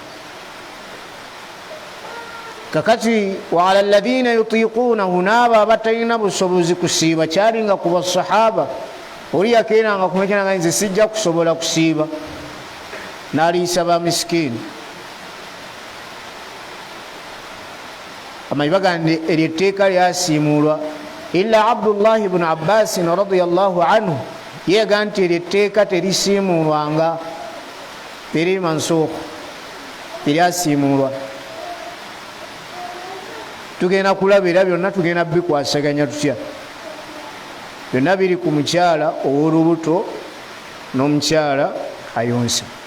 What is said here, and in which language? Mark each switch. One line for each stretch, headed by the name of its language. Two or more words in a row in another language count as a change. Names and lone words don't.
Ganda: kakati
Arabic: وعلى الذين يطيقونه
Ganda: n'abo abatalina busobozi kusiiba kyalinga ku basahaba oli yakeeranga kumekera nze sijja kusobola kusiiba n'aliisa ba miskini amanyi bagande eryo etteeka lyasiimuulwa illa Abdullahi ibn Abbas
Arabic: رضي الله عنه
Ganda: yega nti etteeka terisiimulwanga, teri mansuukh, teryasiimulwa. Tugenda kulaba era byonna tugenda bikwasaganya tutya. Byonna biri ku mukyala ow'olubuto n'omukyala ayonsa.